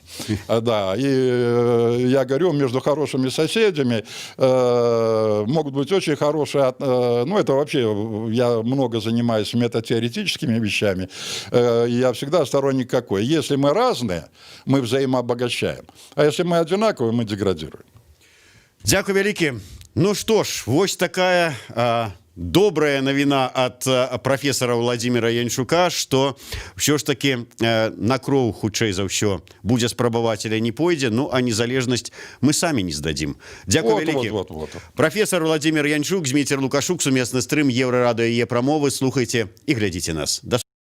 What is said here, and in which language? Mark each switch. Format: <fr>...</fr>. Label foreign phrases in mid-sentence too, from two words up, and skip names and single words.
<ru>Да, и я говорю, между хорошими соседями могут быть очень хорошие, ну это вообще, я много занимаюсь метатеоретическими вещами, я всегда сторонник какой. Если мы разные, мы взаимообогащаем. А если мы одинаковые, мы деградируем.</ru> <be>Дякую вялікі.</be> <ru>Ну что ж,</ru> <be>вось такая добрая навіна ад профессора Владимира Янчука,</be> <ru>что все ж таки</ru> <be>на кроў хутчэй за ўсё будзе спрабаваць, не пойдзе, ну а незалежнасць мы самі не здадзім. Дякую вялікі. Профессор Владимир Янчук, Зміцер Лукашук, сумесны стрым Еўрарадыё і Е-прамовы. Слухайте і глядзіце нас.</be>